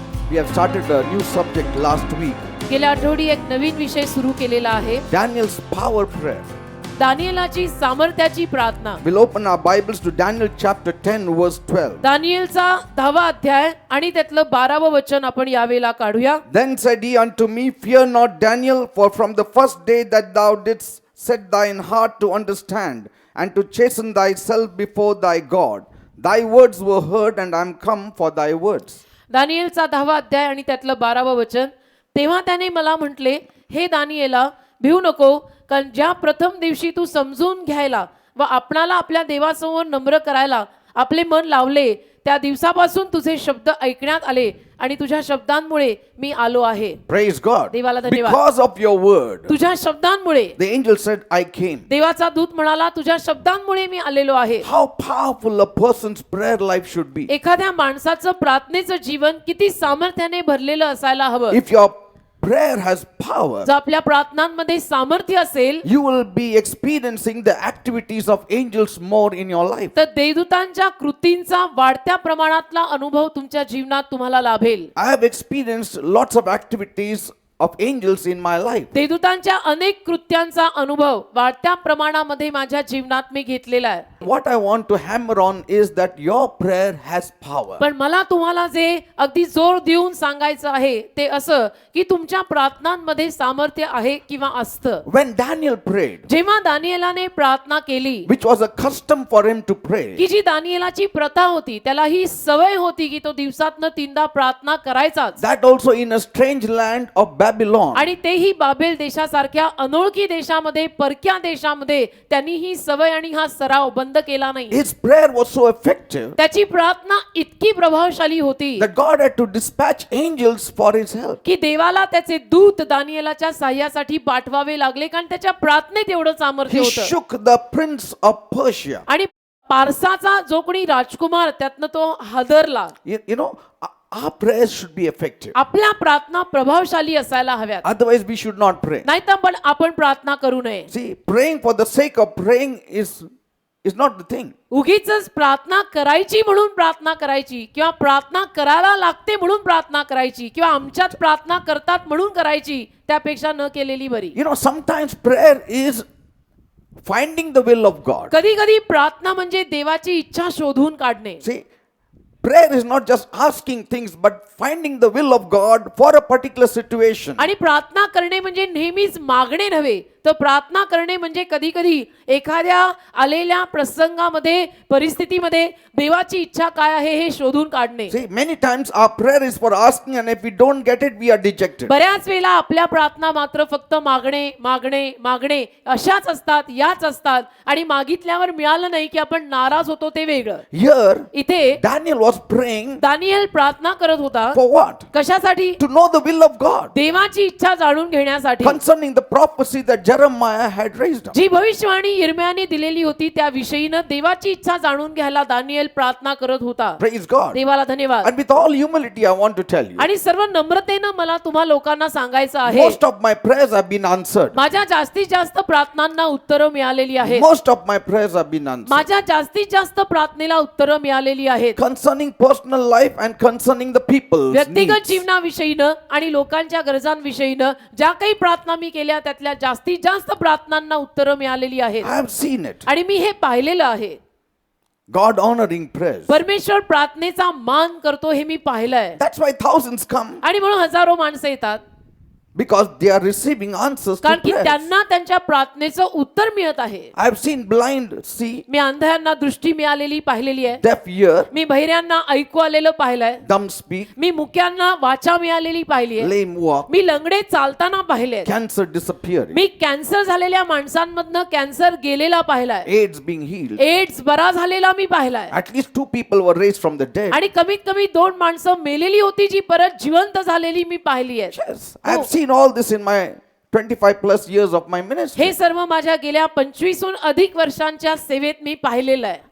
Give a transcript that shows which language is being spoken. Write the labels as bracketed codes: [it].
[en] We have started a new subject last week. [mr] गेल्या आठवडी एक नवीन विषय सुरू केलेला आहे. [en] Daniel's power prayer. [mr] दानिएलाची सामर्थ्याची प्रार्थना. [en] We'll open our Bibles to Daniel chapter 10 verse 12. [mr] दानिएलचा 10वा अध्याय आणि त्यातलं 12वं वचन आपण यावेळेला काढूया. [en] Then said he unto me, Fear not, Daniel, for from the first day that thou didst set thine heart to understand and to chasten thyself before thy God, thy words were heard, and I am come for thy words. [mr] दानिएलचा 10वा अध्याय आणि त्यातलं 12वं वचन. तेव्हा त्याने मला म्हटले, हे दानिएला, भिवू नको, कारण ज्या प्रथम दिवशी तू समजून घ्यायला व आपणाला आपल्या देवासमोर नम्र करायला आपले मन लावले, त्या दिवसापासून तुझे शब्द ऐकण्यात आले आणि तुझ्या शब्दांमुळे मी आलो आहे. [en] Praise God. [mr] देवाला धन्यवाद. [en] Because of your word. [mr] तुझ्या शब्दांमुळे. [en] The angel said, I came. [mr] देवाचा दूत म्हणाला, तुझ्या शब्दांमुळे मी आलेलो आहे. [en] How powerful a person's prayer life should be. [mr] एखाद्या माणसाचं प्रार्थनेचं जीवन किती सामर्थ्याने भरलेलं असायला हवं. [en] If your prayer has power, [mr] जर आपल्या प्रार्थनांमध्ये सामर्थ्य असेल, [en] you will be experiencing the activities of angels more in your life. [mr] तर देवदूतांच्या कृतींचा वाढत्या प्रमाणातला अनुभव तुमच्या जीवनात तुम्हाला लाभेल. [en] I have experienced lots of activities of angels in my life. [mr] देवदूतांच्या अनेक कृत्यांचा अनुभव वाढत्या प्रमाणामध्ये माझ्या जीवनात मी घेतलेला आहे. [en] What I want to hammer on is that your prayer has power. [mr] पण मला तुम्हाला जे अगदी जोर देऊन सांगायचं आहे ते असं की तुमच्या प्रार्थनांमध्ये सामर्थ्य आहे किंवा असतं. [en] When Daniel prayed, [mr] जेव्हा दानिएलाने प्रार्थना केली, [en] which was a custom for him to pray, [mr] की जी दानिएलाची प्रथा होती, त्याला ही सवय होती की तो दिवसातनं 3दा प्रार्थना करायचाच. [en] that also in a strange land of Babylon, [mr] आणि तेही बाबेल देशासारख्या अनोळखी देशामध्ये, परक्या देशामध्ये त्यांनी ही सवय आणि हा सराव बंद केला नाही. [en] his prayer was so effective [mr] त्याची प्रार्थना इतकी प्रभावशाली होती [en] that God had to dispatch angels for his help. [mr] की देवाला त्याचे दूत दानिएलाच्या सहाय्यासाठी पाठवावे लागले, कारण त्याच्या प्रार्थनेत एवढं सामर्थ्य [en] He [mr] होतं. [en] shook the prince of Persia. [mr] आणि पारसाचा जो कोणी राजकुमार त्यातनं तो हादरला. [en] You know, our prayers should be effective. [mr] आपल्या प्रार्थना प्रभावशाली असायला हव्यात, [en] Otherwise, we should not pray. [mr] नाहीतर पण आपण प्रार्थना करू नये. [en] See, praying for the sake of praying is not the thing. [mr] उगीचच प्रार्थना करायची म्हणून प्रार्थना करायची किंवा प्रार्थना करायला लागते म्हणून प्रार्थना करायची किंवा आमच्यात प्रार्थना करतात म्हणून करायची, त्यापेक्षा न केलेली बरी. [en] You know, sometimes prayer is finding the will of God. [mr] कधी कधी प्रार्थना म्हणजे देवाची इच्छा शोधून काढणे. [en] See, prayer is not just asking things, but finding the will of God for a particular situation. [mr] आणि प्रार्थना करणे म्हणजे नेहमीच मागणे नव्हे, तर प्रार्थना करणे म्हणजे कधी कधी एखाद्या आलेल्या प्रसंगामध्ये, परिस्थितीमध्ये देवाची इच्छा काय आहे हे शोधून काढणे. [en] See, many times our prayer is for asking, and if we don't get it, we are dejected. [mr] बऱ्याच वेळा आपल्या प्रार्थना मात्र फक्त मागणे मागणे मागणे अशाच असतात, याच असतात, आणि मागितल्यावर मिळालं नाही की आपण नाराज होतो, ते वेगळं. [en] Here, [mr] इथे [en] Daniel was praying [mr] दानिएल प्रार्थना करत होता. [en] for what? [mr] कशासाठी? [en] To know the will of God [mr] देवाची इच्छा जाणून घेण्यासाठी. [en] concerning the prophecy that Jeremiah had raised up. [mr] जी भविष्यवाणी यिर्मयाने दिलेली होती त्या विषयीनं देवाची इच्छा जाणून घ्यायला दानिएल प्रार्थना करत होता. [en] Praise God. [mr] देवाला धन्यवाद. [en] And with all humility, I want to tell you, [mr] आणि सर्व नम्रतेनं मला तुम्हा लोकांना सांगायचं आहे, [en] most of my prayers have been answered. [mr] माझ्या जास्तीत जास्त प्रार्थनांना उत्तरं मिळालेली आहेत. [en] Most of my prayers have been answered. [mr] माझ्या जास्तीत जास्त प्रार्थनेला उत्तरं मिळालेली आहेत. [en] Concerning personal life and concerning the people's [mr] व्यक्तिगत [en] needs. [mr] जीवनाविषयीनं आणि लोकांच्या गरजांविषयीनं ज्या काही प्रार्थना मी केल्या त्यातल्या जास्तीत जास्त प्रार्थनांना उत्तरं मिळालेली आहेत. [en] I have seen it. [mr] आणि मी हे पाहिलेलं आहे. [en] God honoring prayers. [mr] परमेश्वर प्रार्थनेचा मान करतो हे मी पाहिलंय. [en] That's why thousands come, [mr] आणि म्हणून हजारो माणसं येतात, [en] because they are receiving answers to [mr] कारण की [en] prayers. [mr] त्यांना त्यांच्या प्रार्थनेचं उत्तर मिळत आहे. [en] I have seen blind see, [mr] मी अंधांना दृष्टी मिळालेली पाहिलेली आहे. [en] deaf hear, [mr] मी बहिऱ्यांना ऐकू आलेलं पाहिलंय. [en] dumb speak, [mr] मी मुक्यांना वाचा मिळालेली पाहिली आहे. [en] lame walk, [mr] मी लंगडे चालताना पाहिले. [en] cancer disappearing, [mr] मी कॅन्सर झालेल्या माणसांमधनं कॅन्सर गेलेला पाहिलाय. [en] AIDS being healed. [mr] एड्स बरा झालेला मी पाहिलाय. [en] At least 2 people were raised from the dead. [mr] आणि कमीत कमी 2 माणसं मेलेली होती जी परत जिवंत झालेली मी पाहिली आहे. [en] Yes, I have seen all this in my 25 plus years of my ministry. [mr] हे सर्व माझ्या गेल्या 25हून अधिक वर्षांच्या सेवेत मी पाहिलेलं आहे.